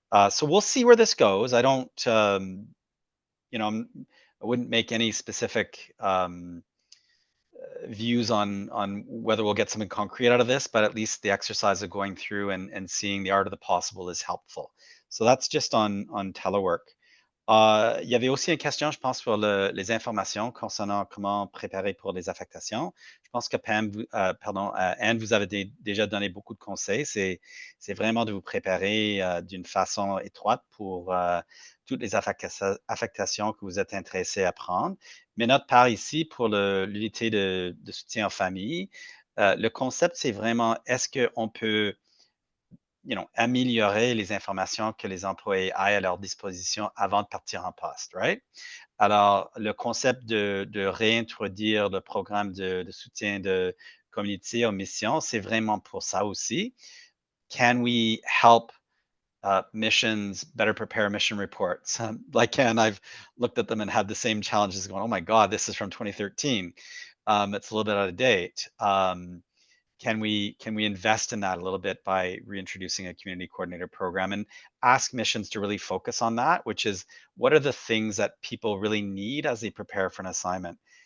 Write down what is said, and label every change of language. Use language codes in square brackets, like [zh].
[en] So we'll see where this goes. I don't, I wouldn't make any specific views on whether we'll get something concrete out of this, but at least the exercise of going through and seeing the art of the possible is helpful. So that's just on telework. [fr] Il y avait aussi une question, je pense, sur les informations concernant comment préparer pour les affectations. Je pense que Pam, Anne, vous avez déjà donné beaucoup de conseils. C'est vraiment de vous préparer d'une façon étroite pour toutes les affectations que vous êtes intéressés à prendre. Mais notre part ici, pour l'unité de soutien aux familles, le concept, c'est vraiment, est-ce qu'on peut améliorer les informations que les employés aient à leur disposition avant de partir en poste, right? Alors, le concept de réintroduire le programme de soutien de communauté aux missions, c'est vraiment pour ça aussi. [en] Can we help missions better prepare mission reports? Like Ken, I've looked at them and had the same challenges going, oh my God, this is from 2013. It's a little bit out of date. can we invest in that a little bit by reintroducing a community coordinator program and ask missions to really focus on that, which is what are the things that people really need as they prepare for an assignment.